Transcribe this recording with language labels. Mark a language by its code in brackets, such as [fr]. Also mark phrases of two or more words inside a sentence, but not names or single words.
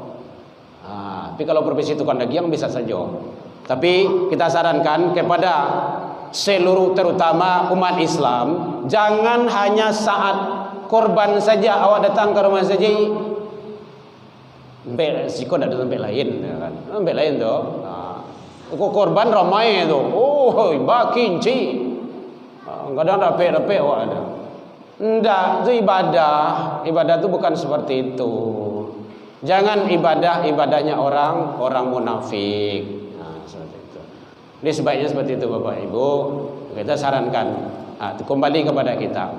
[id] Tapi kalau profesi tukang dagiang bisa saja. Tapi kita sarankan kepada seluruh terutama umat Islam, jangan hanya saat korban saja awak datang ke rumah saja. [min] Siko tidak ada tempat lain, kan? Tempat lain tu. Korban ramai tu. Oh, bakinci. Kadang rapek-rapek awak ada. [id] Tidak, itu ibadah. Ibadah itu bukan seperti itu. Jangan ibadahnya orang munafik. Nah, seperti itu. Ini sebaiknya seperti itu Bapak Ibu. Kita sarankan. Kembali kepada kita.